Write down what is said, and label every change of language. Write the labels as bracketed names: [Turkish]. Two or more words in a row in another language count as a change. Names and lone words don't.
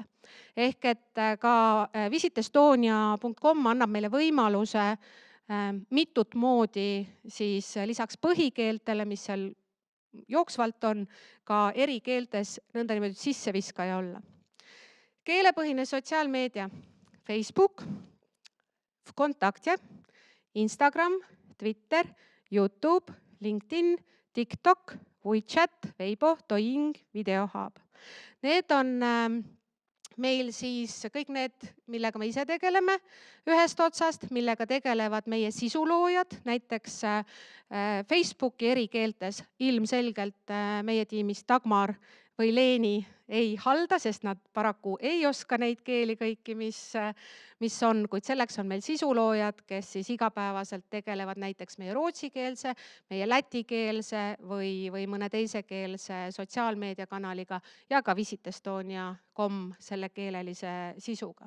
[Estonian] Ehk et ka visitestonia.com annab meile võimaluse mitut moodi siis lisaks põhikeeltele, mis seal jooksvalt on, ka eri keeltes nõndanimetatud sisseviskaja olla. Keelepõhine sotsiaalmeedia, Facebook, Kontaktje, Instagram, Twitter, YouTube, LinkedIn, TikTok, WeChat, Weibo, Douyin, Videohub. Need on meil siis kõik need, millega me ise tegeleme ühest otsast, millega tegelevad meie sisuloojad, näiteks Facebooki eri keeltes ilmselgelt meie tiimis Dagmar või Leeni ei halda, sest nad paraku ei oska neid keeli kõiki, mis on, kuid selleks on meil sisuloojad, kes siis igapäevaselt tegelevad näiteks meie rootsikeelse, meie lätikeelse või mõne teisekeelse sotsiaalmeediakanaliga ja ka visitestonia.com selle keelelise sisuga.